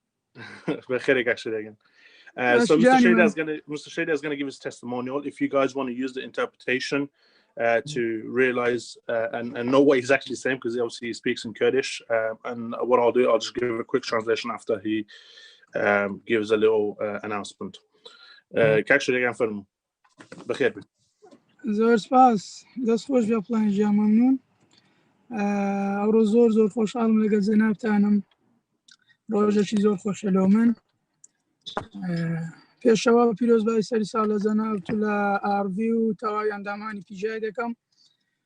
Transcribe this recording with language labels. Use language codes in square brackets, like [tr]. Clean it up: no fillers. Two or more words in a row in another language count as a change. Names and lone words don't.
[en] So Mr. Shader is gonna give his testimonial. If you guys want to use the interpretation to realize and know what he's actually saying, because obviously he speaks in Kurdish, and what I'll do, I'll just give a quick translation after he gives a little announcement. [ckb] زۆر سپاس دەست خۆش بێ پڵەنجیا مەمنون ئەوڕۆ زۆر خۆشحاڵم لەگەڵ جەنابتانم ڕۆژێکی زۆر خۆشە لەو من پێشەوە پیرۆزبای سەری ساڵ لە جەنابت و لە ئاڕڤی و تەواوی ئەندامانی پیژای دەکەم